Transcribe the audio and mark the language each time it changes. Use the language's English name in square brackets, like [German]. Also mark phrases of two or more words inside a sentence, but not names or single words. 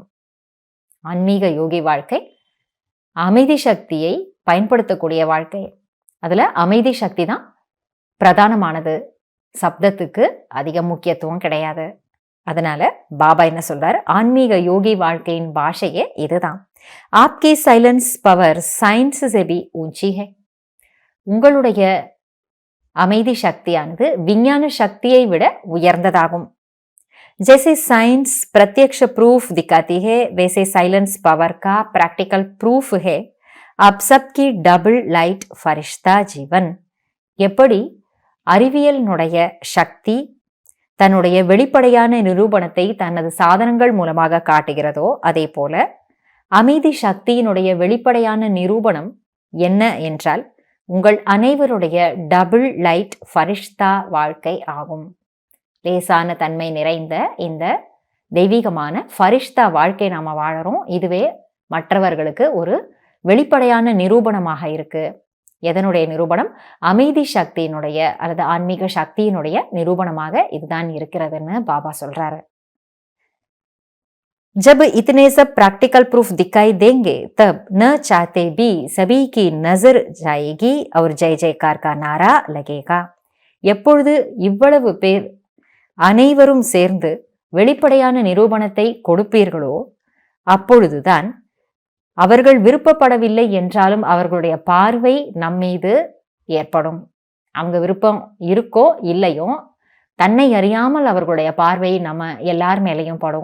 [Tamil] ஆன்மீக யோகி வாழ்க்கை அமைதி சக்தியை பயன்படுத்தக்கூடிய வாழ்க்கை. அதுல அமைதி சக்தி தான் பிரதானமானது. சப்தத்துக்கு அதிக முக்கியத்துவம் கிடையாது. அதனால பாபா என்ன சொல்றாரு, ஆன்மீக யோகி வாழ்க்கையின் பாஷையே இதுதான். [Hindi] ஆப்கி [English] silence power [Hindi] சயின்ஸ் से भी ऊंची है. [Tamil] உங்களுடைய அமைதி சக்தியானது விஞ்ஞான சக்தியை விட உயர்ந்ததாகும். [Hindi] जैसे साइंस प्रत्यक्ष प्रूफ दिखाती है, वैसे [English] silence power [Hindi] का [English] practical proof [Hindi] है आप सबकी [English] double light [Hindi] फरिश्ता जीवन. [Tamil] எப்படி அறிவியலினுடைய சக்தி தன்னுடைய வெளிப்படையான நிரூபணத்தை தனது சாதனங்கள் மூலமாக காட்டுகிறதோ, அதே போல அமைதி சக்தியினுடைய வெளிப்படையான நிரூபணம் என்ன என்றால் உங்கள் அனைவருடைய [English] double light [Tamil] ஃபரிஷ்தா வாழ்க்கை ஆகும். லேசான தன்மை நிறைந்த இந்த தெய்வீகமான ஃபரிஷ்தா வாழ்க்கை நாம வாழறோம். இதுவே மற்றவர்களுக்கு ஒரு வெளிப்படையான நிரூபணமாக இருக்கு. எதனுடைய நிரூபணம்? அமைதி சக்தியினுடைய அல்லது ஆன்மீக சக்தியினுடைய நிரூபணமாக இதுதான் இருக்கிறதுன்னு பாபா சொல்றாரு. [Hindi] जब इतने सब [English] practical proof [Hindi] दिखाई देंगे तब न चाहते भी सभी की नजर जाएगी और जय जयकार का नारा लगेगा. [Tamil] எப்பொழுது இவ்வளவு பேர் அனைவரும் சேர்ந்து வெளிப்படையான நிரூபணத்தை கொடுப்பீர்களோ, அப்பொழுதுதான் அவர்கள் விருப்பப்படவில்லை என்றாலும் அவர்களுடைய பார்வை நம்மீது ஏற்படும். அவங்க விருப்பம் இருக்கோ இல்லையோ, தன்னை அறியாமல் அவர்களுடைய பார்வை நம்ம எல்லார் மேலையும் படும்.